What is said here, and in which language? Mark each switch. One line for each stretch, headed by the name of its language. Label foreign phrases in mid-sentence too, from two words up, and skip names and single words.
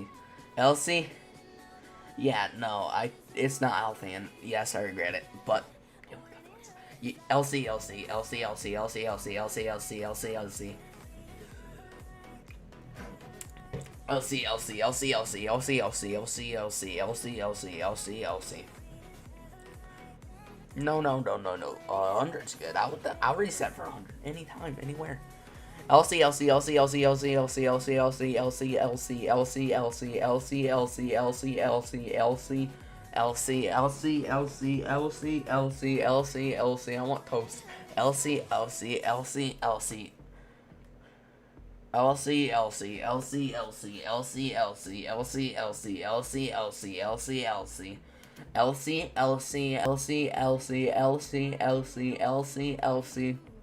English: LC. Yeah, no, it's not healthy, and yes, I regret it, but LC, LC, LC, LC, LC, LC, LC, LC, LC, LC. LC, LC, LC, LC, LC, LC, LC, LC, LC, LC, LC, LC. No. 100's good. I'll reset for 100 anytime, anywhere. LC, LC, LC, LC, LC, LC, LC, LC, LC, LC, LC, LC, LC, LC, LC, LC, LC. LC, LC, LC, LC, LC, LC, LC. I want toast. LC, LC, LC, LC. LC, LC, LC, LC, LC, LC, LC, LC, LC, LC, LC, LC. LC, LC, LC, LC, LC, LC, LC, LC.